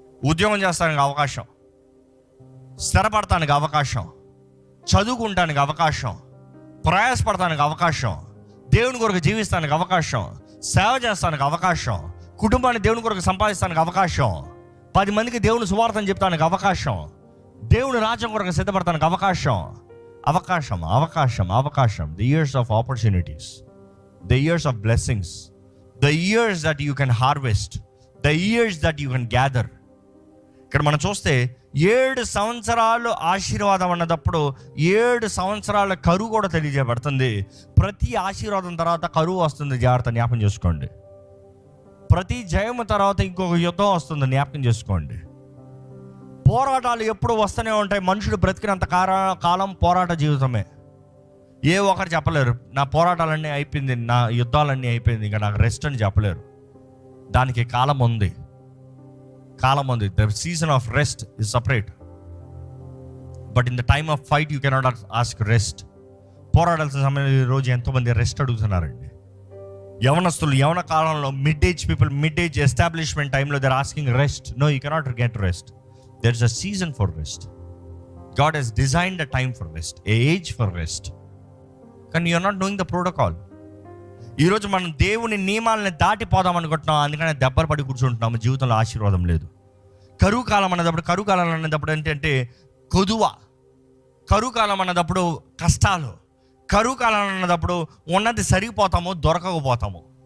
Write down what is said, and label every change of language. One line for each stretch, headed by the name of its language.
Telugu: ఉద్యోగం చేస్తానికి అవకాశం, స్థిరపడటానికి అవకాశం, చదువుకుంటానికి అవకాశం, ప్రయాసపడటానికి అవకాశం, దేవుని కొరకు జీవిస్తానికి అవకాశం, సేవ చేస్తానికి అవకాశం, కుటుంబాన్ని దేవుని కొరకు సంపాదిస్తానికి అవకాశం, 10 మందికి దేవుని సువార్తను చెప్తానికి అవకాశం, దేవుని రాజ్యం కొరకు సిద్ధపడటానికి అవకాశం.
English: The years of opportunities, the years of blessings, the years that you can harvest, the years that you can gather.
Telugu: ఇక్కడ మనం చూస్తే 7 సంవత్సరాలు ఆశీర్వాదం అన్నదప్పుడు 7 సంవత్సరాల కరువు కూడా తెలియజేయబడుతుంది. ప్రతి ఆశీర్వాదం తర్వాత కరువు వస్తుంది, జాగ్రత్త జ్ఞాపకం చేసుకోండి. ప్రతి జయము తర్వాత ఇంకొక యుద్ధం వస్తుంది, జ్ఞాపకం చేసుకోండి. పోరాటాలు ఎప్పుడు వస్తూనే ఉంటాయి. మనుషుడు బ్రతికినంత కాలం పోరాట జీవితమే. ఏ ఒకరు చెప్పలేరు నా పోరాటాలన్నీ అయిపోయింది, నా యుద్ధాలన్నీ అయిపోయింది, ఇంకా నాకు రెస్ట్ అని చెప్పలేరు. దానికి కాలం ఉంది.
English: The season of rest is separate, but in the time of fight you cannot ask rest.
Telugu: పోరాడాల్సిన సమయంలో ఈరోజు ఎంతోమంది రెస్ట్ అడుగుతున్నారండి. యవనస్తులు యవన కాలంలో, mid age people, mid age establishment టైంలో
English: They are asking rest. No, you cannot get rest. There is a season for rest. God has designed a time for rest, a age for rest. Can you are not knowing the protocol?
Telugu: ఈరోజు మనం దేవుని నియమాలను దాటిపోదాం అనుకుంటున్నాం, అందుకని దెబ్బలు పడి కూర్చుంటున్నాము. జీవితంలో ఆశీర్వాదం లేదు. కరువు కాలం అన్నప్పుడు ఏంటంటే కొదువ, కరువు కాలం అన్నప్పుడు కష్టాలు, కరువు కాలం అన్నప్పుడు ఉన్నది సరిగిపోతాము, దొరకకపోతాము.